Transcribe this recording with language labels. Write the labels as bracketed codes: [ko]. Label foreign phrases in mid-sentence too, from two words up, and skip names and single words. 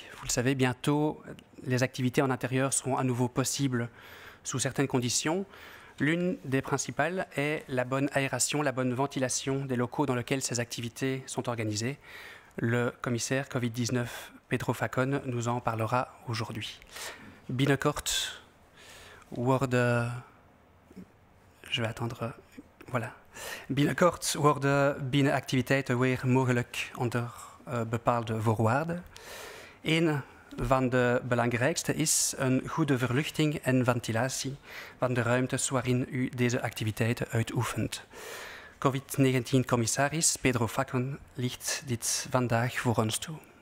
[fr] Vous le savez, bientôt, les activités en intérieur seront à nouveau possibles sous certaines conditions. L'une des principales est la bonne aération, la bonne ventilation des locaux dans lesquels ces activités sont organisées. Le commissaire Covid-19, Pedro Facon, nous en parlera aujourd'hui. [nl] Binnenkort worden... [fr] Je vais attendre... Voilà. [nl] Binnenkort worden binnenactiviteiten weer mogelijk onder bepaalde voorwaarden. Een van de belangrijkste is een goede verluchting en ventilatie van de ruimtes waarin u deze activiteiten uitoefent. COVID-19-commissaris Pedro Facon liegt dit vandaag voor ons toe.